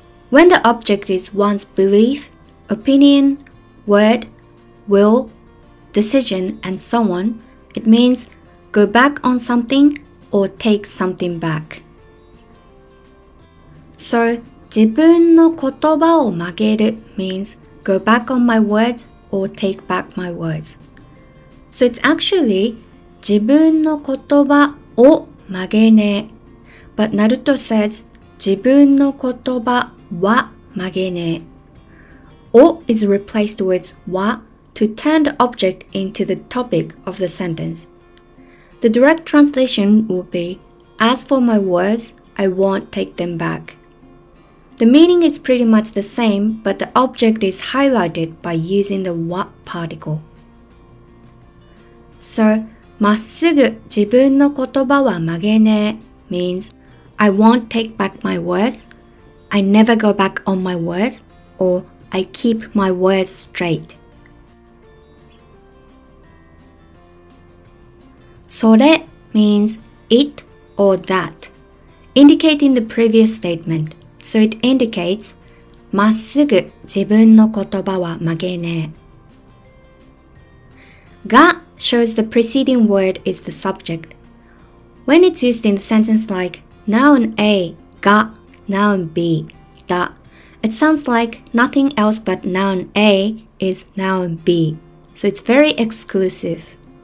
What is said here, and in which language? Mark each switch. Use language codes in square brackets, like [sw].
[en] When the object is one's belief, opinion, word, will, decision, and so on, it means go back on something or take something back. So 自分の言葉を曲げる means go back on my words or take back my words. So it's actually [ja] 自分の言葉を曲げねえ. [en] But Naruto says [ja] 自分の言葉は曲げねえ. [en] O is replaced with は to turn the object into the topic of the sentence. The direct translation would be, as for my words, I won't take them back. The meaning is pretty much the same, but the object is highlighted by using the は particle. So, [ja] まっすぐ自分の言葉は曲げねえ [en] means I won't take back my words, I never go back on my words, or I keep my words straight. それ means it or that, indicating the previous statement. So it indicates [ja] まっすぐ自分の言葉は曲げねえ。 [en] が shows the preceding word is the subject. When it's used in the sentence like noun A が noun B だ, it sounds like nothing else but noun A is noun B. So it's very exclusive.